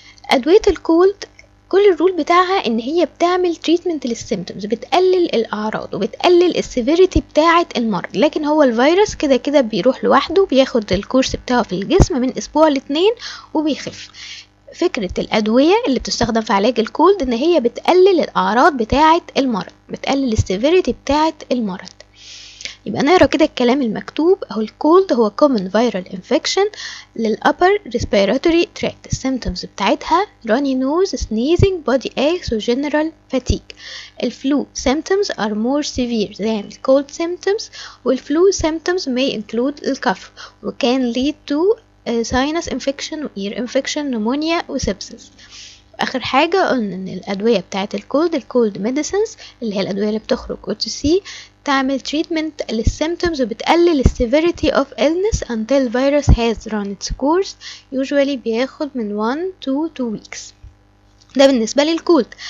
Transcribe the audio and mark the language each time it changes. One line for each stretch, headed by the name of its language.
Arabic: أدوية الكولد كل الرول بتاعها ان هي بتعمل تريتمنت للسيمتومز، بتقلل الاعراض وبتقلل السيفيريتي بتاعه المرض، لكن هو الفيروس كده كده بيروح لوحده، بياخد الكورس بتاعه في الجسم من اسبوع ل2 وبيخف. فكرة الأدوية اللي بتستخدم في علاج الكولد ان هي بتقلل الأعراض بتاعة المرض، بتقلل السيفيريتي بتاعة المرض. يبقى نقرا كده الكلام المكتوب اهو. الكولد هو
English: common viral infection للأبر respiratory tract.
Arabic: السيمتومز بتاعتها
English: runny nose, sneezing, body aches و general fatigue. الفلو symptoms are more severe than cold symptoms, والفلو symptoms may include الكف و can lead to sinus infection و ear infection, pneumonia و sepsis.
Arabic: اخر حاجة قلنا ان الادوية بتاعت الكولد ميديسنز اللي هي الادوية اللي بتخرج OTC تعمل treatment للsymptoms وبتقلل
English: severity of illness until virus has run its course,
Arabic: usually بياخد من
English: 1 to 2 weeks.
Arabic: ده بالنسبة للكولد.